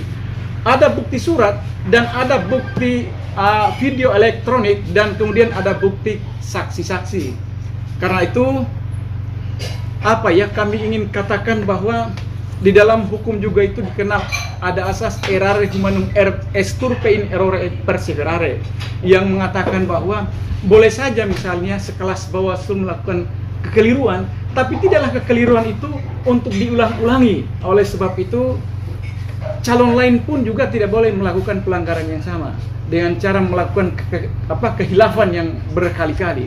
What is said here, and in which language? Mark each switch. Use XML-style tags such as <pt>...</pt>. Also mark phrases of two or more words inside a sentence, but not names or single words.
<id>Ada bukti surat dan ada bukti video elektronik, dan kemudian ada bukti saksi-saksi. Karena itu kami ingin katakan bahwa di dalam hukum juga itu dikenal ada asas</id> <la>errare humanum esturpe in errore perseverare,</la> <id>yang mengatakan bahwa boleh saja misalnya sekelas Bawaslu melakukan kekeliruan, tapi tidaklah kekeliruan itu untuk diulang-ulangi. Oleh sebab itu, calon lain pun juga tidak boleh melakukan pelanggaran yang sama dengan cara melakukan kehilafan yang berkali-kali.</id>